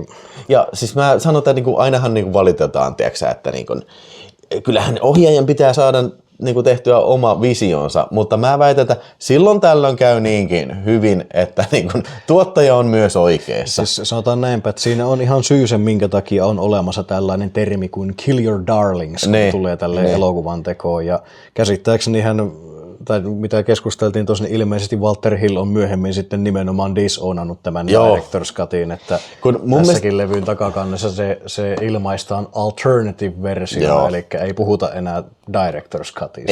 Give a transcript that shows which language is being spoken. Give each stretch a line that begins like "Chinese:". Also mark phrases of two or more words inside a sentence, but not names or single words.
Finnish: Ja siis mä sanon, että niin kun, ainahan niin kun valitetaan, tiiäksä, että niin kun, kyllähän ohjaajan pitää saada niinku tehtyä oma visionsa, mutta mä väitän, että silloin tällöin käy niinkin hyvin, että niinku tuottaja on myös oikeassa. Siis sanotaan näinpä, että siinä on ihan syy sen, minkä takia on olemassa tällainen termi kuin
English: kill your darlings,
Finnish: kun tulee tälle elokuvan tekoon. Ja käsittääkseni tai mitä keskusteltiin tuossa, niin ilmeisesti Walter Hill on myöhemmin sitten nimenomaan disownannut tämän Director's Cutin, että tässäkin levyn takakannessa se ilmaistaan alternative-versio, eli ei puhuta enää Director's Cutista.